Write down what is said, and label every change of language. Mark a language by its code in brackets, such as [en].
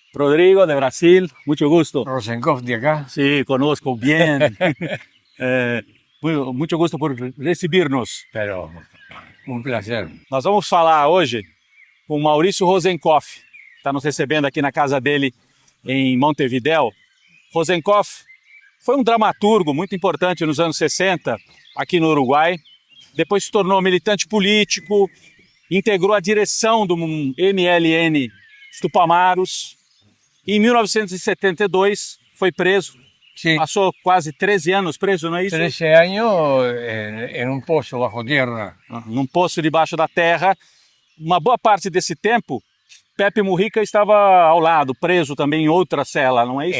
[es] Rodrigo de Brasil, mucho gusto. Rosenkoff de acá. Sí, conozco bien. Muito gusto por recibirnos. Pero un placer. [pt] Nós vamos falar hoje com Maurício Rosenkoff, está nos recebendo aqui na casa dele em Montevidéu. Rosenkoff foi um dramaturgo muito importante nos anos 60 aqui no Uruguai. Depois se tornou militante político, integrou a direção do MLN Tupamaros. Em 1972 foi preso. [es] Sí, [pt] Passou quase 13 anos preso, não é isso? [es] 13 años en un pozo bajo tierra. [pt] Num poço debaixo da terra. Uma boa parte desse tempo, Pepe Mujica estava ao lado, preso também em outra cela, não é isso?